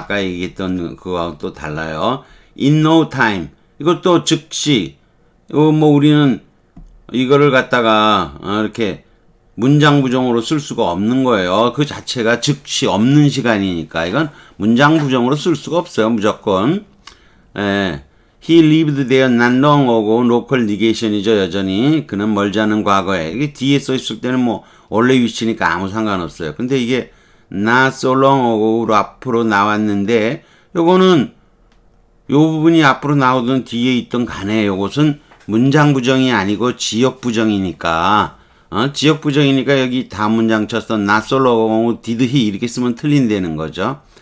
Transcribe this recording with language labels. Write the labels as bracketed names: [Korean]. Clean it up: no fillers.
[Korean] 아까 얘기했던 그거하고 또 달라요. [English] in no time [Korean] 이것도 즉시 우리는 이거를 갖다가 이렇게 문장 부정으로 쓸 수가 없는 거예요. 그 자체가 즉시 없는 시간이니까 이건 문장 부정으로 쓸 수가 없어요. 무조건. [English] He lived there not long ago. local negation이죠. [Korean] 여전히 그는 멀지 않은 과거에. 이게 뒤에 써 있을 때는 원래 위치니까 아무 상관없어요. 근데 이게 [English] not so long ago [Korean] 로 앞으로 나왔는데 요거는 요 부분이 앞으로 나오던 뒤에 있던 간에 요것은 문장 부정이 아니고 지역 부정이니까 지역 부정이니까 여기 다음 문장 쳐서 [English] not so long ago did he [Korean] 이렇게 쓰면 틀린다는 거죠.